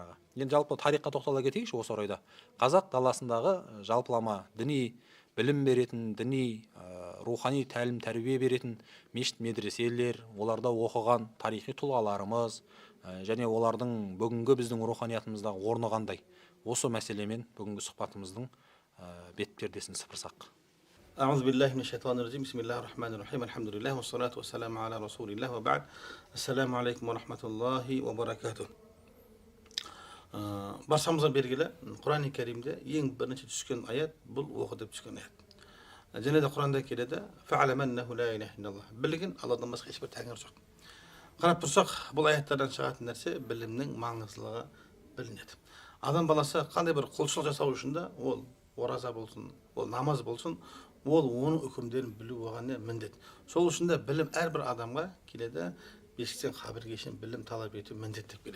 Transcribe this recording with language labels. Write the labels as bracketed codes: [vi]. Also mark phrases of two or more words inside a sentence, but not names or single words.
[kk] Енді жалпы тарихқа тоқтала кетейікші осы орайда. Қазақ даласындағы жалпылама діни білім беретін, діни рухани тәлім тәрбие беретін мешіт медреселер, оларда оқыған тарихи тұлғаларымыз және олардың бүгінгі біздің руханиятымыздағы орны қандай. Осы мәселемен бүгінгі сұхбатымыздың бет пердесін сыпырсақ. [ar] أعوذ بالله من الشيطان الرجيم بسم الله الرحمن الرحيم الحمد لله والصلاة والسلام على رسول الله وبعد السلام عليكم ورحمة الله وبركاته. [kk] Баршамызға белгілі, Құран-ы Кәрімде ең бірінші түскен аят бұл оқытып түскен аят. Және де Құранда келеді: [ar] "فاعلم أنه لا إله إلا الله." [kk] Білген Алладан басқа ешбір тәңір жоқ. Қарап тұрсақ, бұл аяттардан шығатын нәрсе білімнің маңыздылығы білінеді. Адам баласы қандай бір құлшылық жасау үшін де, ол ораза болсын, ол намаз болсын, ол оның үкімдерін білу оған міндет. Сол үшін де білім әрбір адамға келеді, бесіктен қабірге шейін білім талап ету міндеттеп келеді.